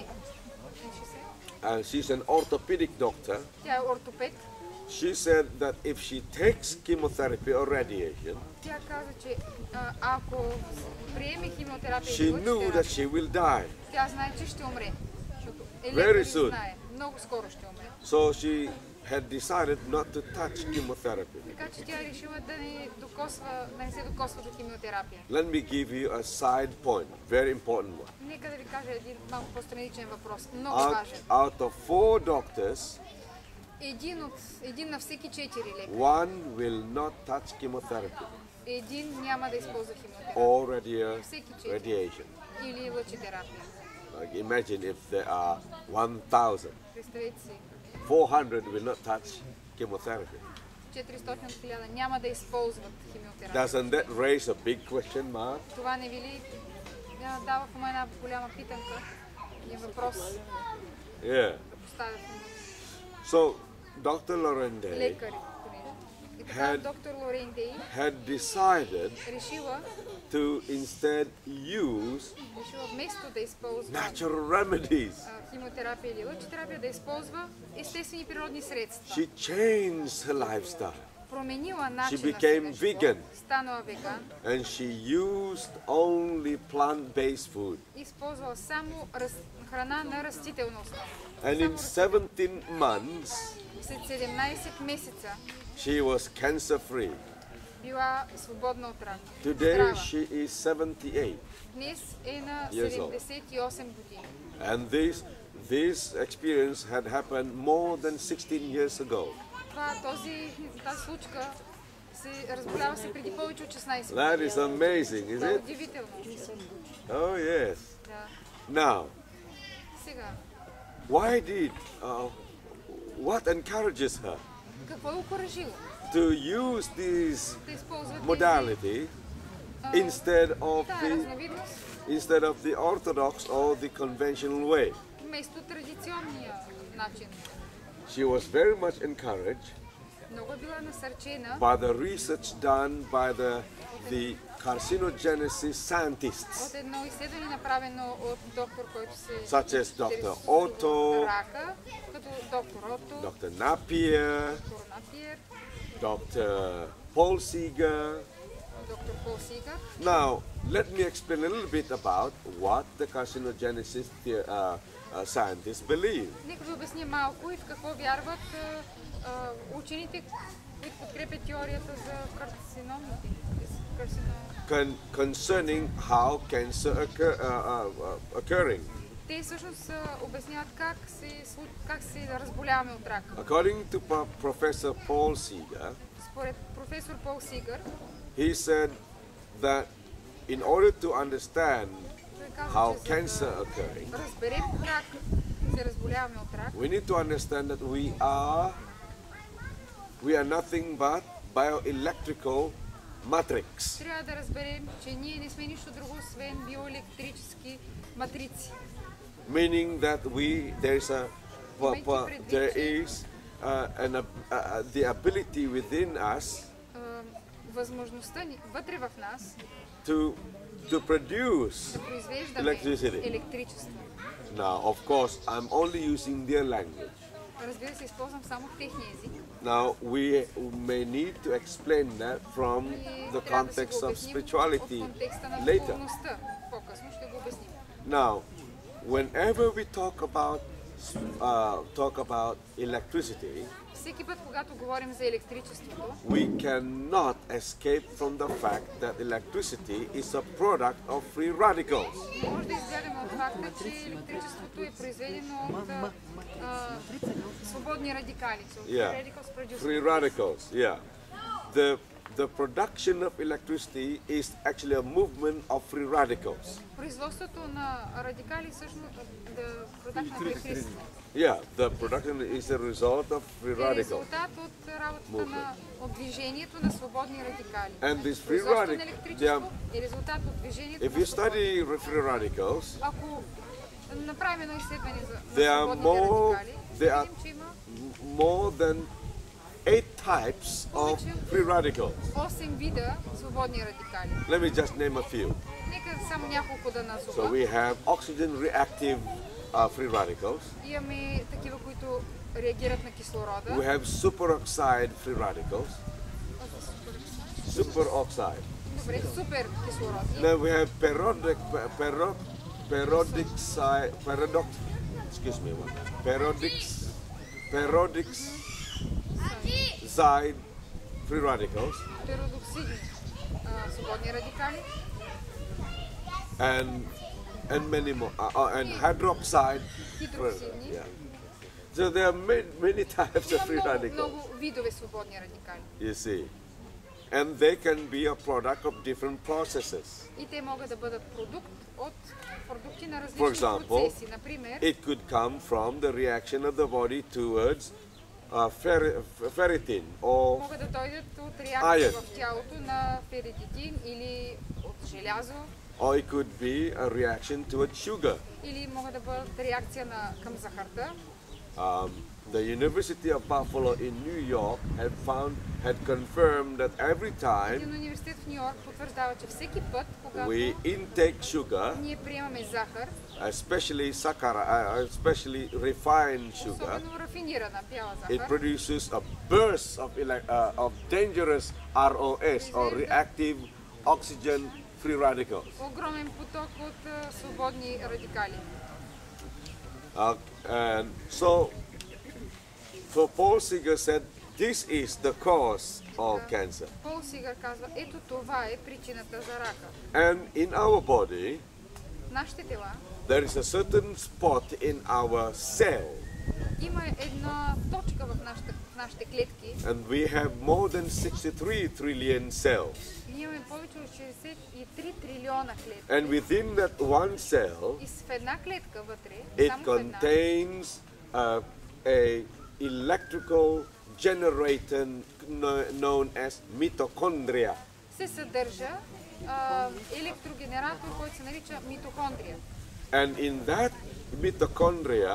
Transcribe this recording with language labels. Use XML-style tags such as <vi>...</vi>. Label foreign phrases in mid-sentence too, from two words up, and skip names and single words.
<en>and she's an orthopedic doctor.</en> <bg>тя е ортопед.</bg> <en>She said that if she takes chemotherapy or radiation,</en> <bg>Тя каза, че ако приеме химиотерапия</bg> <en>she</en> <bg>или</bg> <en>knew that</en> <bg>лъчетерапия,</bg> <en>she will die.</en> <bg>тя знае, че ще умре. Защото е</bg> <en>Very</en> <bg>лекар и</bg> <en>soon.</en> <bg>знае. Много скоро ще умре.</bg> <en>So she had decided not to touch chemotherapy.</en> <bg>Така че тя решила да не се докосва до химиотерапия.</bg> <en>Let me give you a side point, very important one.</en> <bg>Нека да ви кажа един малко по-страничен въпрос. Много</bg> <en>Out,</en> <bg>важен.</bg> <en>out of 4 doctors,</en> <bg>Един на всеки 4 лекари.</bg> <en>one will not touch chemotherapy</en> <bg>Един няма да използва химиотерапия.</bg> <en>or</en> <bg>Всеки 4.</bg> <en>radiation.</en> <bg>Или лъчетерапия.</bg> <en>Like imagine if there are 1,000,</en> <bg>Представете си,</bg> <en>400 will not touch chemotherapy.</en> <bg>400 от 1000 няма да използват химиотерапия.</bg> <en>Doesn't that raise a big question mark?</en> <bg>Това не ви ли дава в една голяма питанка и въпрос</bg> <en>Yeah.</en> <bg>да поставя в момента?</bg> <en>So, Dr. Lauren Day</en> <bg>Лекари, понеже. И така</bg> <en>Had-</en> <bg>доктор Лорейн Дей</bg> <en>had decided</en> <bg>решила</bg> <en>to instead use</en> <bg>вместо да използва</bg> <en>natural remedies.</en> <bg>химиотерапия или лъчетерапия, да използва естествени природни средства.</bg> <en>She changed her lifestyle.</en> <bg>променила начина</bg> <en>became</en> <bg>си на</bg> <en>vegan.</en> <bg>живот, станала веган,</bg> <en>And she used only plant-based food.</en> <bg>използвала само храна на растителна основа.</bg> <en>And in 17 months,</en> <bg>След 17 месеца</bg> <en>she was cancer-free.</en> <bg>била свободна от рак.</bg> <en>Today,</en> <bg>Здрава.</bg> <en>she is 78.</en> <bg>Днес е на</bg> <en>Years old.</en> <bg>78 години.</bg> <en>And this experience had happened more than 16 years ago.</en> <bg>Тази случка се разболява се преди повече от 16</bg> <en>That</en> <bg>години.</bg> <en>is amazing, is</en> <bg>Това е</bg> <en>it?</en> <bg>удивително.</bg> <en>Oh, yes.</en> <bg>Да.</bg> <en>Now,</en> <bg>Сега,</bg> <en>what encourages her</en> <bg>какво е окуражило</bg> <en>to use this</en> <bg>да използват</bg> <en>modality instead of</en> <bg>тази разновидност</bg> <en>the orthodox or the conventional way?</en> <bg>вместо традиционния начин?</bg> <en>She was very much encouraged</en> <bg>Много е била насърчена</bg> <en>by the research done by the carcinogenesis scientists,</en> <bg>от едно изследване, направено от доктор, който се</bg> <en>such as Dr.</en> <bg>интересува</bg> <en>Otto,</en> <bg>от рака, като доктор Ото,</bg> <en>Dr. Napier,</en> <bg>доктор Напиер,</bg> <en>Dr. Paul Seeger.</en> <bg>доктор Пол Сигър.</bg> <en>Now, let me explain a little bit about what the carcinogenesis scientists believe.</en> <bg>Нека ви обясня малко и в какво вярват учените, които подкрепят теорията за карциномите.</bg> <en>Concerning how cancer occurring.</en> <bg>Те всъщност обясняват как се разболяваме от рак.</bg> <en>According to Professor Paul Seeger,</en> <bg>Според професор Пол Сигър,</bg> <en>he said that in order to understand</en> <bg>той казва,</bg> <en>how</en> <bg>че за</bg> <en>cancer</en> <bg>да</bg> <en>occurring,</en> <bg>разберем как се разболяваме от рак,</bg> <en>we need to understand that we are nothing but bioelectrical matrix.</en> <bg>трябва да разберем, че ние не сме нищо друго, освен биоелектрически матрици.</bg> <en>Meaning that there is the ability within us</en> <bg>Възможността вътре в нас</bg> <en>to produce</en> <bg>да произвеждаме</bg> <en>electricity.</en> <bg>електричество.</bg> <en>Now, of course, I'm only using their language.</en> <bg>Разбира се, използвам само техния език.</bg> <en>Now, we may need to explain that from</en> <bg>И</bg> <en>the</en> <bg>трябва да си</bg> <en>context</en> <bg>го</bg> <en>of</en> <bg>обясним</bg> <en>spirituality</en> <bg>от контекста на</bg> <en>later.</en> <bg>духовността. По-късно ще го обясним.</bg> <en>Now, whenever we talk about electricity,</en> <bg>Всеки път, когато говорим за електричеството,</bg> <en>we cannot escape from the fact that electricity is a product of free radicals.</en> <bg>не може да избягаме от факта, че електричеството е произведено от свободни радикали.</bg> <en>Yeah. Radicals produced. Free radicals, yeah. The production of electricity is actually a movement of free radicals.</en> <bg>Производството на радикали всъщност</bg> <en>production of electricity Yeah, the production is a result of free</en> <bg>е</bg> <en>radicals.</en> <bg>резултат от работата от движението на свободни радикали.</bg> <en>And these free</en> <bg>Производството на</bg> <en>radicals,</en> <bg>електричество е резултат от движението</bg> <en>if</en> <bg>на</bg> <en>you</en> <bg>свободни.</bg> <en>study free radicals,</en> <bg>Ако направим едно изследване</bg> <en>There</en> <bg>за</bg> <en>are</en> <bg>свободните</bg> <en>more-</en> <bg>радикали, ще</bg> <en>there are-</en> <bg>видим, че има</bg> <en>more than 8 types of free radicals.</en> <bg>8 вида свободни радикали.</bg> <en>Let me just name a few.</en> <bg>Нека само няколко да</bg> <en>So</en> <bg>назова.</bg> <en>we have oxygen reactive free radicals.</en> <bg>Имаме такива, които реагират на</bg> <en>We</en> <bg>кислорода.</bg> <en>have superoxide free radicals. Superoxide.</en> <bg>Добре, супер кислород.</bg> <en>Then we have peroxide free radicals</en> <bg>Перодоксидни свободни радикали.</bg> <en>and many more and hydroxide.</en> <bg>Хидроксидни.</bg> <en>Yeah. So there are many types of</en> <bg>Има</bg> <en>free</en> <bg>много,</bg> <en>radicals.</en> <bg>много видове свободни радикали.</bg> <en>You see, and they can be a product of different processes.</en> <bg>И те могат да бъдат продукти на</bg> <en>For</en> <bg>различни</bg> <en>example,</en> <bg>процеси. Например,</bg> <en>it could come from the reaction of the body towards ferritin or</en> <bg>могат да дойдат от реакция</bg> <en>Iron.</en> <bg>в тялото на феритин или от желязо,</bg> <en>or it could be a reaction towards sugar.</en> <bg>или могат да бъдат реакция към захарта.</bg> <en>the University of Buffalo in New York had confirmed that every time</en> <bg>Един университет в Ню Йорк потвърждава, че всеки път, когато</bg> <en>we intake sugar,</en> <bg>ние приемаме захар,</bg> <en>especially especially refined sugar,</en> <bg>особено рафинирана бяла</bg> <en>it</en> <bg>захар,</bg> <en>produces a burst of dangerous ROS or reactive oxygen free radicals.</en> <bg>огромен поток от свободни радикали.</bg> <en>And so Paul Seeger said this is the cause of cancer.</en> <bg>Пол Сигър казва, ето това е причината за рака.</bg> <en>And in our body,</en> <bg>Нашите тела</bg> <en>there is a certain spot in our cell,</en> <bg>има една точка в нашите клетки.</bg> <en>and we have more than 63 trillion cells.</en> <bg>Ние имаме повече от 63 трилиона клетки.</bg> <en>And within that one cell,</en> <bg>И в една клетка вътре,</bg> <en>it</en> <bg>само в една,</bg> <en>contains a electrical generator known as mitochondria.</en> <bg>се съдържа електрогенератор, който се нарича митохондрия.</bg> <en>And in that mitochondria,</en>